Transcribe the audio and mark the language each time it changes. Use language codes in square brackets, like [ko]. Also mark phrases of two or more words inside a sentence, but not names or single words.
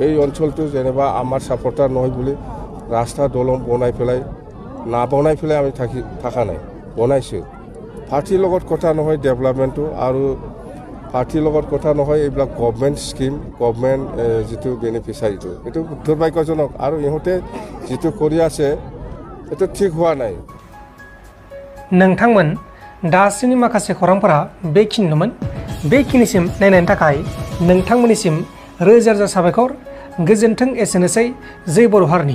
[as] এই অঞ্চলটো যেনিবা আমাৰ ছাপৰ্টাৰ নহয় বুলি ৰাস্তা দলং বনাই পেলাই আমি থকা নাই, বনাইছোঁ। পাৰ্টিৰ লগত কথা নহয় ডেভেলপমেণ্টটো, আৰু পাৰ্টিৰ লগত কথা নহয় এইবিলাক [en] government scheme, [as] গভৰ্ণমেণ্ট যিটো বেনিফিচাৰীটো, এইটো দুৰ্ভাগ্যজনক। আৰু ইহঁতে যিটো কৰি আছে এইটো ঠিক হোৱা নাই। [brx] नोंथांमोन दासिमनि माखासे खौरांफोरा बेखिनिनोमोन। बेखिनिसिम नायनायनि थाखाय नोंथांमोननिसिम रोजा रोजा साबायखर। गोजोन्थों। एसेनोसै। जय बर' हारिनि।